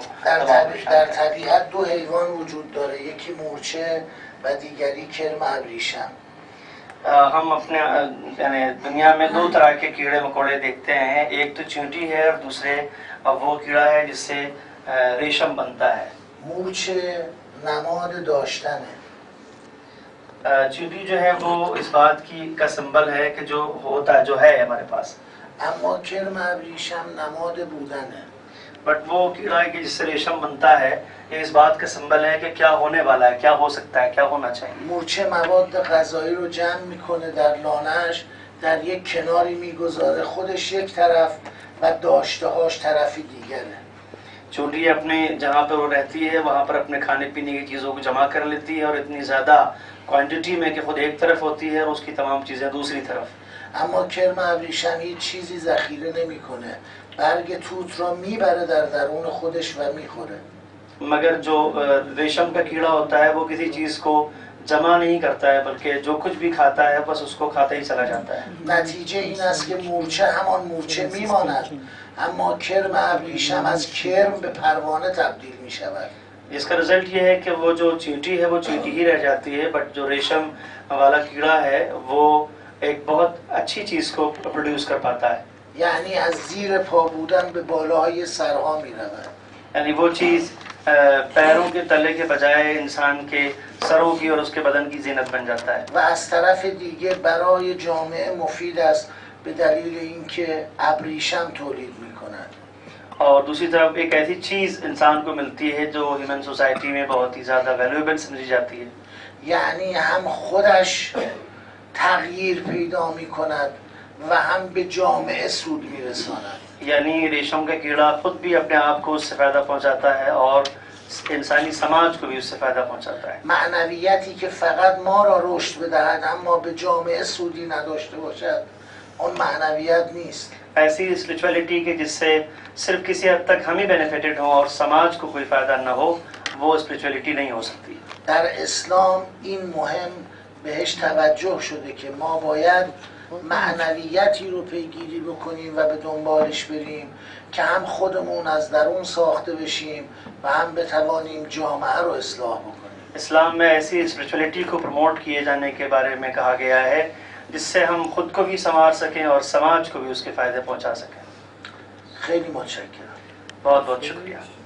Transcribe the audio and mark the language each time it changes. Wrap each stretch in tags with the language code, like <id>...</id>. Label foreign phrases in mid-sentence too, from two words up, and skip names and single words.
<fa>در طبیعت دو حیوان وجود داره، یکی مورچه و دیگری کرم ابریشم.</fa> <hi>हम अपने यानी दुनिया में दो तरह के कीड़े मकोड़े देखते हैं, एक तो चींटी है और दूसरे वो कीड़ा है जिससे रेशम बनता है।</hi> <fa>مورچه نماد داشتنه.</fa> <hi>चींटी जो है वो इस बात की का सिंबल है कि जो होता जो है हमारे पास।</hi> <fa>اما کرم ابریشم نماد بودنه.</fa> <hi>बट वो कीड़ा है कि जिससे रेशम बनता है, ये इस बात का सिंबल है कि क्या होने वाला है, क्या हो सकता है, क्या होना चाहिए।</hi> <fa>مورچه مواد غذایی رو جمع میکنه در لانه‌اش، در یک کناری میگذاره، خودش یک طرف و داشته‌هاش طرفی دیگره.</fa> <hi>चूंटी अपने जहाँ पर वो रहती है वहाँ पर अपने खाने पीने की चीज़ों को जमा कर लेती है और इतनी ज़्यादा क्वांटिटी में कि खुद एक तरफ होती है और उसकी तमाम चीज़ें दूसरी तरफ।</hi> <fa>اما کرم ابریشم هیچ چیزی ذخیره نمیکنه، برگ توت را میبره در درون خودش و میخوره.</fa> <hi>मगर जो रेशम का कीड़ा होता है वो किसी चीज़ को जमा नहीं करता है, बल्कि जो कुछ भी खाता है बस उसको खाता ही चला जाता है।</hi> <fa>نتیجه این است که مورچه همان مورچه میماند، اما کرم ابریشم از کرم به پروانه تبدیل میشود.</fa> <hi>जिसका रिजल्ट ये है कि वो जो चींटी है वो चींटी ही रह जाती है, बट जो रेशम वाला कीड़ा है वो एक बहुत अच्छी चीज़ को प्रोड्यूस कर पाता है।</hi> <fa>یعنی از زیر پا بودن به بالاهای سرها میرود.</fa> <hi>यानी वो चीज़ पैरों के तले के बजाय इंसान के सरों की और उसके बदन की जीनत बन जाता है।</hi> <fa>و از طرف دیگه برای جامعه مفید است به دلیل اینکه ابریشم تولید میکند.</fa> <hi>और दूसरी तरफ एक ऐसी चीज़ इंसान को मिलती है जो</hi> <en>human society</en> <hi>में बहुत ही ज़्यादा वैल्यूएबल समझी जाती है।</hi> <fa>یعنی هم خودش تغییر پیدا میکند و هم به جامعه سود میرساند.</fa> <hi>यानी रेशम का कीड़ा खुद भी अपने आप को उससे फ़ायदा पहुंचाता है और इंसानी समाज को भी उससे फ़ायदा पहुंचाता है।</hi> <fa>معنویتی که فقط ما را رشد بدهد اما به جامعه سودی نداشته باشد، اون معنویت نیست.</fa> <hi>ऐसी स्पिरिचुअलिटी के जिससे सिर्फ किसी हद तक हम ही बेनिफिटेड हों और समाज को कोई फ़ायदा न हो, वो स्पिरिचुअलिटी नहीं हो सकती।</hi> <fa>در اسلام این مهم بهش توجه شده که ما باید معنویتی رو پیگیری بکنیم و به دنبالش بریم که هم خودمون از درون ساخته بشیم و هم بتوانیم جامعه رو اصلاح بکنیم.</fa> <hi>इस्लाम में ऐसी स्पिरिचुअलिटी को प्रमोट किए जाने के बारे में कहा गया है जिससे हम खुद को भी संवार सकें और समाज को भी उसके फ़ायदे पहुंचा सकें।</hi> <fa>خیلی متشکرم.</fa> <hi>बहुत बहुत शुक्रिया।</hi>